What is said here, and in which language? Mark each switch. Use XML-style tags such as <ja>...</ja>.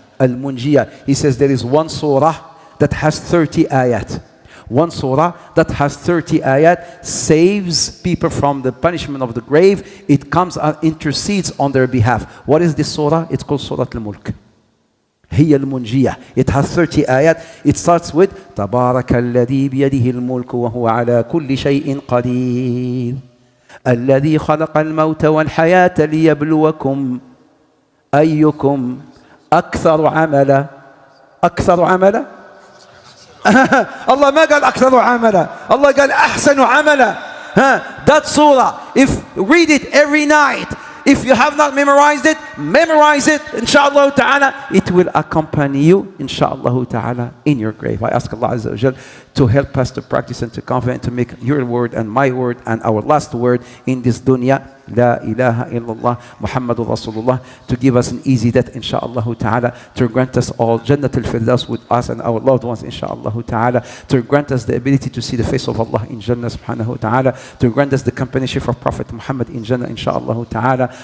<en>Al-munjiyah. He says there is one surah that has 30 ayat. One surah that has 30 ayat saves people from the punishment of the grave. It comes and intercedes on their behalf. What is this surah? It's called Surah Al-Mulk.</en> <ar>هي المنجية.</ar> <en>It has 30 ayat. It starts with</en> <ar>تبارك الذي بيده الملك وهو على كل شيء قدير الذي خلق الموت والحياة ليبلوكم أيكم أكثر عملا. أكثر عملا. Allah ما قال أكثر عملا. Allah قال أحسن عملا.</ar> <en>That surah, if read it every night. If you have not memorized it, memorize it, inshallah ta'ala. It will accompany you, inshallah ta'ala, in your grave. I ask Allah Azza wa Jal to help us to practice and to confident to make your word and my word and our last word in this dunya, La ilaha illallah Muhammadur Rasulullah, to give us an easy death, insha'Allah ta'ala, to grant us all Jannatul Firdaus with us and our loved ones, insha'Allah ta'ala, to grant us the ability to see the face of Allah in Jannah subhanahu wa ta'ala, to grant us the companionship of Prophet Muhammad in Jannah, insha'Allah ta'ala.</en>